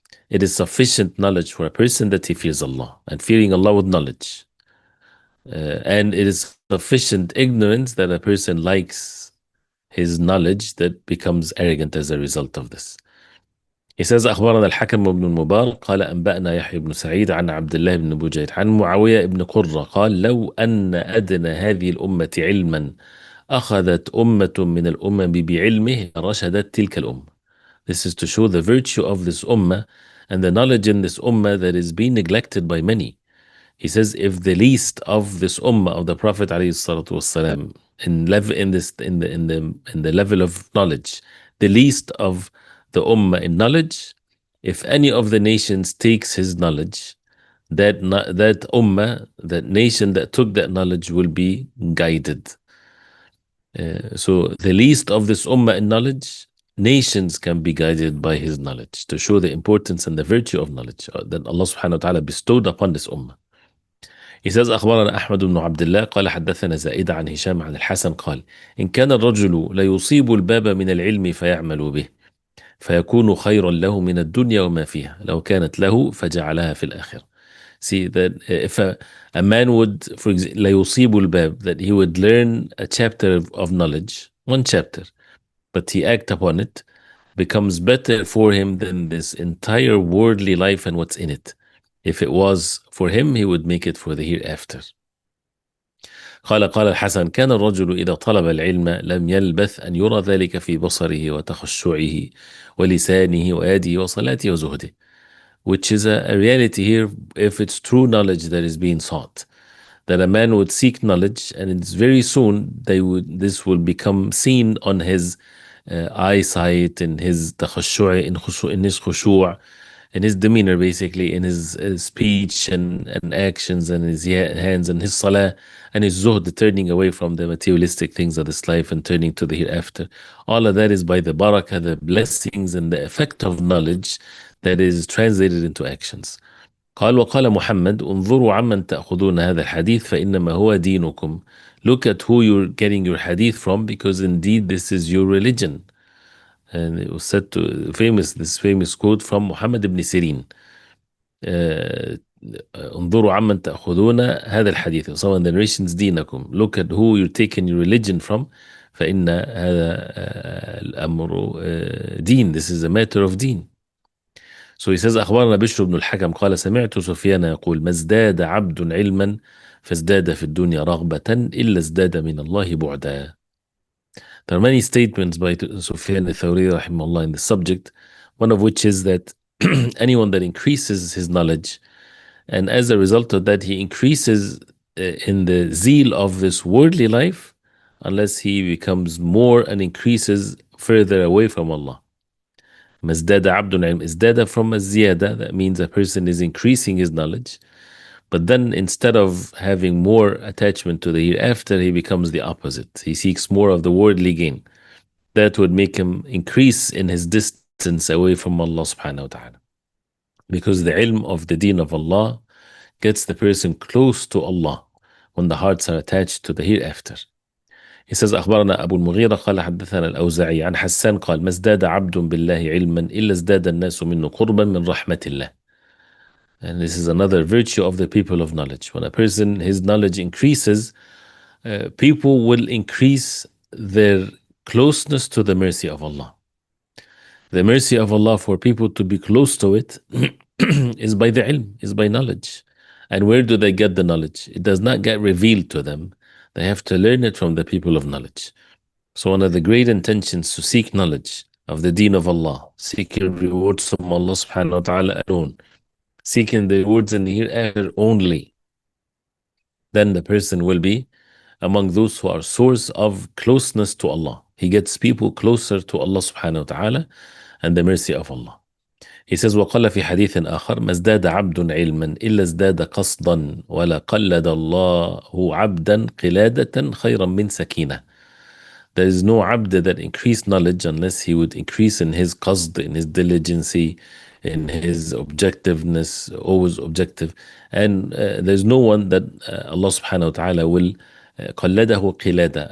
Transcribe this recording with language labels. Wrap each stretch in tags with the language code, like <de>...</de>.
<en>It is sufficient knowledge for a person that he fears Allah, and fearing Allah with knowledge. And it is sufficient ignorance that a person likes his knowledge that becomes arrogant as a result of this. He says</en> <ar>أخبرنا الحكم بن المبارك قال أنبأنا يحيى بن سعيد عن عبد الله بن بجيد عن معاوية بن قرة قال لو أن أدنى هذه الأمة علما أخذت أمة من الأمم بعلمه رشدت تلك الأمة.</ar> <en>This is to show the virtue of this ummah and the knowledge in this ummah that is being neglected by many. He says, if the least of this ummah of the Prophet ﷺ in the level of knowledge, the least of the ummah in knowledge, if any of the nations takes his knowledge, that ummah, that nation that took that knowledge will be guided. So the least of this ummah in knowledge, nations can be guided by his knowledge, to show the importance and the virtue of knowledge that Allah subhanahu wa ta'ala bestowed upon this ummah. He says</en> <ar>أخبرنا أحمد بن عبد الله قال حدثنا زائدة عن هشام عن الحسن قال إن كان الرجل ليصيب الباب من العلم فيعمل به فيكون خيرا له من الدنيا وما فيها لو كانت له فجعلها في الآخرة.</ar> <en>See that if a man would, for example,</en> <ar>ليصيب الباب,</ar> <en>that he would learn a chapter of knowledge, one chapter, but he act upon it, becomes better for him than this entire worldly life and what's in it. If it was for him, he would make it for the hereafter.</en> <ar>قال الحسن كان الرجل إذا طلب العلم لم يلبث أن يرى ذلك في بصره وتخشعه ولسانه ويده وصلاته وزهده.</ar> <en>Which is a reality here if it's true knowledge that is being sought. That a man would seek knowledge, and it's very soon this will become seen on his eyesight, in his takhashu', in his khushu', in his demeanor, basically, in his speech and actions, and his hands, and his salah, and his zuhd, turning away from the materialistic things of this life and turning to the hereafter. All of that is by the barakah, the blessings, and the effect of knowledge that is translated into actions.</en> <ar>قال وقال محمد انظروا عمن تأخذون هذا الحديث فإنما هو دينكم.</ar> <en>Look at who you're getting your hadith from, because indeed this is your religion. And it was said to this famous quote from Muhammad ibn Sirin.</en> <ar>انظروا عمن تأخذون هذا الحديث.</ar> <en>So in the narrations دينكم. Look at who you're taking your religion from.</en> <ar>فإن هذا الأمر دين.</ar> <en>This is a matter of deen. So he says</en> <ar>أخبرنا بشر بن الحكم قال سمعت سفيان يقول ما ازداد عبد علما فازداد في الدنيا رغبة إلا ازداد من الله بعدا.</ar> <en>There are many statements by Sufyan al-Thawri rahimahullah in the subject, one of which is that anyone that increases his knowledge, and as a result of that he increases in the zeal of this worldly life, unless he becomes more and increases further away from Allah. Mazdada abdun ilm, izdada from a ziyada, that means a person is increasing his knowledge, but then instead of having more attachment to the hereafter, he becomes the opposite. He seeks more of the worldly gain. That would make him increase in his distance away from Allah subhanahu wa ta'ala. Because the ilm of the deen of Allah gets the person close to Allah when the hearts are attached to the hereafter. He says</en> <ar>أخبرنا أبو المغيرة قال حدثنا الأوزاعي عن حسان قال ما ازداد عبد بالله علما إلا ازداد الناس منه قربا من رحمة الله.</ar> <en>And this is another virtue of the people of knowledge. When a person, his knowledge increases, people will increase their closeness to the mercy of Allah. The mercy of Allah for people to be close to it is by the ilm, is by knowledge. And where do they get the knowledge? It does not get revealed to them. They have to learn it from the people of knowledge. So one of the great intentions to seek knowledge of the deen of Allah, seeking rewards from Allah subhanahu wa ta'ala alone, seeking the rewards in the hereafter only, then the person will be among those who are source of closeness to Allah. He gets people closer to Allah subhanahu wa ta'ala and the mercy of Allah. He says</en> <ar>وقال في حديث آخر ما ازداد عبد علما إلا ازداد قصدا ولا قلد الله عبدا قلادة خيرا من سكينة.</ar> <en>There is no abd that increased knowledge unless he would increase in his qasd, in his diligency, in his objectiveness, always objective. And there's no one that Allah subhanahu wa ta'ala will</en> <ar>قلده قلادة.</ar>